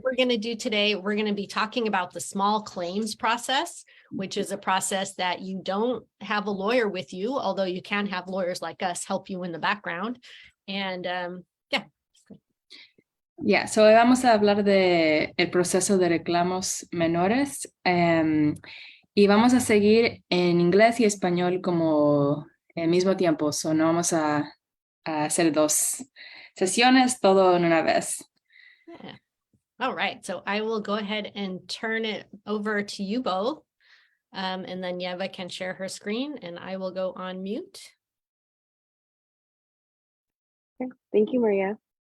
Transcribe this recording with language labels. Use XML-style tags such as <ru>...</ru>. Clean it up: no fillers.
<en>We're going to do today, we're going to be talking about the small claims process, which is a process that you don't have a lawyer with you, although you can have lawyers like us help you in the background. And</en> <es>So hoy vamos a hablar de el proceso de reclamos menores y vamos a seguir en inglés y español como al mismo tiempo. So no vamos a hacer dos sesiones, todo en una vez.</es> <en>yeah. All right, so I will go ahead and turn it over to you both. And then Yeva can share her screen and I will go on mute. Okay. Thank you, Maria.</en>